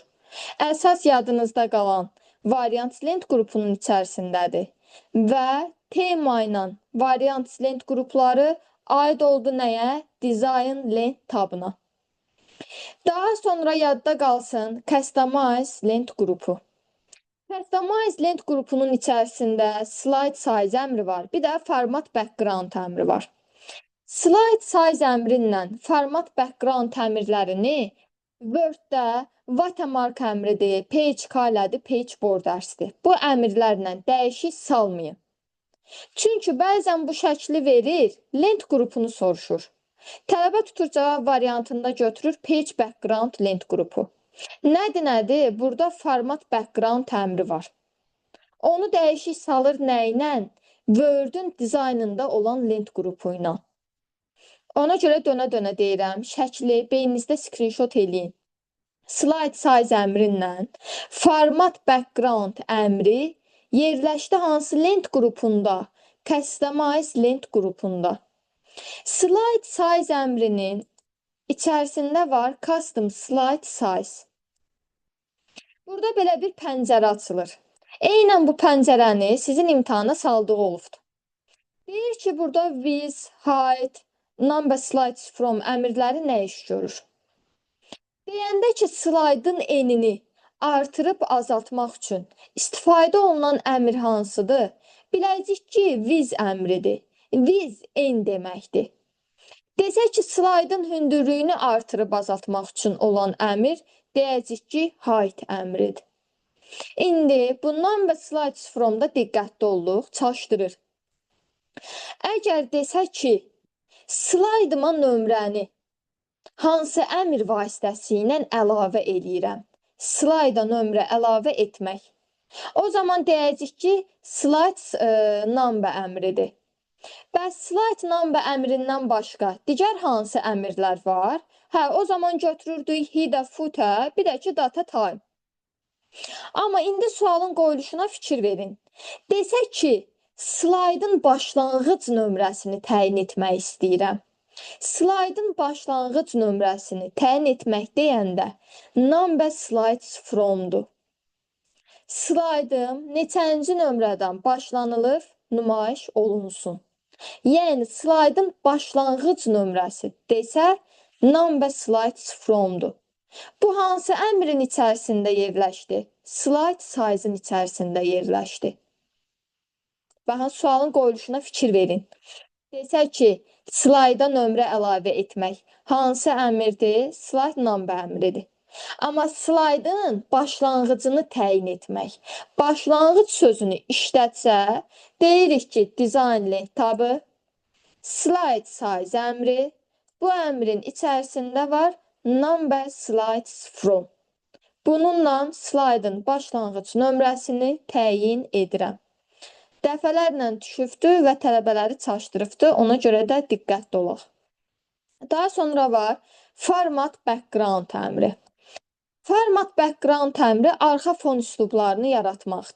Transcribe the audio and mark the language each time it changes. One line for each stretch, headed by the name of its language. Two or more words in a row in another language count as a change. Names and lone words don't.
Azerbaijani: Əsas yadınızda qalan variant lent qrupunun içərisindədir və tema ilə variant lent qrupları aid oldu nəyə? Dizayn lent tabına. Daha sonra yadda qalsın Customize lent qrupu. Customize lent qrupunun içərisində
English: slide size
Azerbaijani: əmri var, bir də
English: format background
Azerbaijani: əmri var.
English: Slide size
Azerbaijani: əmrinlə
English: format background
Azerbaijani: əmrlərini Word-də watermark əmridir,
English: page color'dır, page borders'dir.
Azerbaijani: Bu əmrlərlə dəyişik salmayın. Çünki bəzən bu şəkli verir, lent qrupunu soruşur. Tələbə tutur cavab variantında götürür
English: page background
Azerbaijani: lent qrupu. Nədir? Burada
English: format background
Azerbaijani: əmri var. Onu dəyişik salır nə ilə? Word-ün dizaynında olan lent qrupu ilə. Ona görə dönə-dönə deyirəm, şəkli beyninizdə screenshot eləyin.
English: Slide size
Azerbaijani: əmrinlə
English: format background
Azerbaijani: əmri yerləşdi hansı lent qrupunda? Customize lent qrupunda.
English: Slide size
Azerbaijani: əmrinin içərisində var
English: custom slide size.
Azerbaijani: Burada belə bir pəncərə açılır. Eynən bu pəncərəni sizin imtahana saldığı olubdur. Deyir ki, burada
English: with, hide, number slides from
Azerbaijani: əmrləri nə iş görür? Deyəndə ki, slaydın enini artırıb azaltmaq üçün istifadə olunan əmr hansıdır? Biləcəyik ki, with əmridir. With n deməkdir. Desək ki, slaydın hündürlüyünü artırıb azaltmaq üçün olan əmr deyəcək ki, height əmridir. İndi bundan və
English: slides from-
Azerbaijani: da diqqətli olduq, çaşdırır. Əgər desək ki, slaydıma nömrəni hansı əmr vasitəsilə əlavə eləyirəm? Slayda nömrə əlavə etmək. O zaman deyəcək ki,
English: slides number
Azerbaijani: əmridir. Bəs
English: slide number
Azerbaijani: əmrindən başqa digər hansı əmrlər var? Hə, o zaman götürürdük
English: header, footer,
Azerbaijani: bir də ki,
English: data time.
Azerbaijani: Amma indi sualın qoyuluşuna fikir verin. Desək ki, slaydın başlanğıc nömrəsini təyin etmək istəyirəm. Slaydın başlanğıc nömrəsini təyin etmək deyəndə
English: number slides from-
Azerbaijani: dur. Slaydım neçənci nömrədən başlanılır, nümayiş olunsun. Yəni, slaydın başlanğıc nömrəsi desə,
English: number slides from-dur.
Azerbaijani: Bu hansı əmrin içərisində yerləşdi?
English: Slide size-
Azerbaijani: ın içərisində yerləşdi. Baxın, sualın qoyuluşuna fikir verin. Desək ki, slayda nömrə əlavə etmək hansı əmrdir?
English: Slide number
Azerbaijani: əmridir. Amma slaydın başlanğıcını təyin etmək, başlanğıc sözünü işlətsə, deyirik ki,
English: design length
Azerbaijani: tabı,
English: slide size
Azerbaijani: əmri, bu əmrin içərisində var
English: number slides from.
Azerbaijani: Bununla slaydın başlanğıc nömrəsini təyin edirəm. Dəfələrlə düşübdür və tələbələri çaşdırıbdır, ona görə də diqqətli olaq. Daha sonra var
English: format background
Azerbaijani: əmri.
English: Format background
Azerbaijani: əmri arxa fon üslublarını yaratmaqdır.